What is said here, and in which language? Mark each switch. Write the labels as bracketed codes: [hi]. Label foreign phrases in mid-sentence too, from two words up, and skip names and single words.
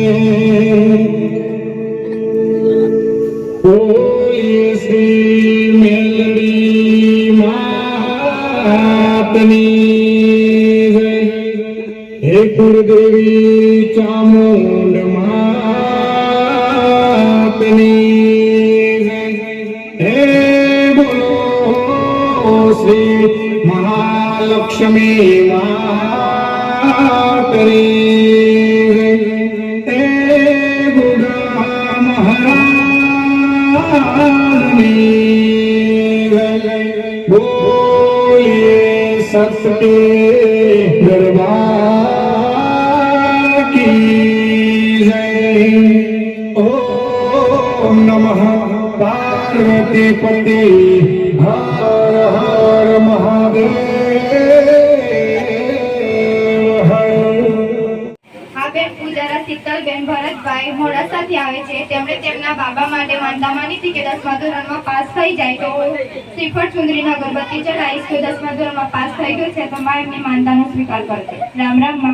[gu] બોલિએ શ્રી મેલડી માતની જય। હે કુળદેવી ચામુંડ માતની જય। હે બોલો શ્રી મહાલક્ષ્મી માતની જય। [hi] हे बुढ़ा महारानी बोलिए सत्य दरबार की जय। ओम नमः पार्वती पति हर हर महादेव हर। [gu] આ બેન પૂજારા શીતલબેન ભરતભાઈ મોડાસાથી આવે છે। તેમણે તેમના બાબા માટે માનતા માની હતી કે 10મા ધોરણમાં પાસ થઈ જાય તો શ્રીફળ ચુંદડીના અગરબત્તી ચડાવીશ। તો 10મા ધોરણમાં પાસ થઈ ગયો છે તો મા એમની માનતાનો સ્વીકાર કરશે। રામ રામ માં।